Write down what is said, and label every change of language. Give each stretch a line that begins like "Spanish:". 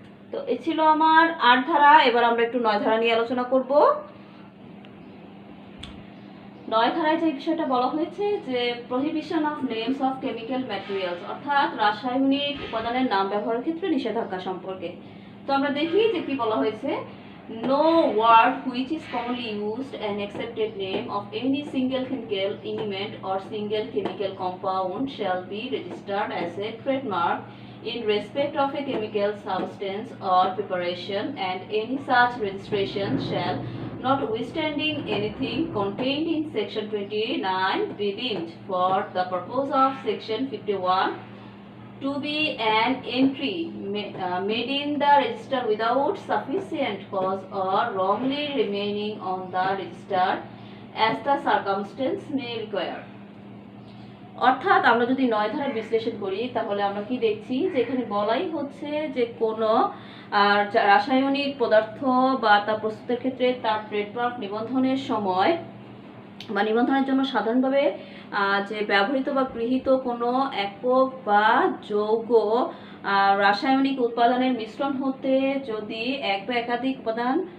Bangla: তো এ ছিল আমার 8 ধারা। এবার আমরা একটু 9 ধারা নিয়ে আলোচনা করব। 9 ধারায় যে বিষয়টা বলা হয়েছে যে
English: prohibition of names of chemical materials,
Bangla: অর্থাৎ রাসায়নিক উপাদানের নাম ব্যবহারের ক্ষেত্রে নিষেধাজ্ঞা সম্পর্কে।
English: তো আমরা দেখি যে কি বলা হয়েছে, no word which is commonly used and accepted name of any single chemical element or single chemical compound shall be registered as a trademark in respect of a chemical substance or preparation, and any such registration shall, notwithstanding anything contained in section 29, be deemed for the purpose of section 51 to be an entry made in the register without sufficient cause or wrongly remaining on the register as the circumstance may require।
Bangla: অর্থাৎ আমরা যদি 9 ধারার বিশ্লেষণ করি তাহলে আমরা কি দেখছি যে এখানে বলাই হচ্ছে যে কোনো রাসায়নিক পদার্থ বা তা প্রস্তুতের ক্ষেত্রে তার ট্রেডমার্ক নিবন্ধনের সময় বা নিবন্ধনের জন্য সাধারণভাবে যে ব্যবহৃত বা গৃহীত কোনো একক বা যৌগ রাসায়নিক উপাদানের মিশ্রণ হতে যদি এক বা একাধিক উপাদান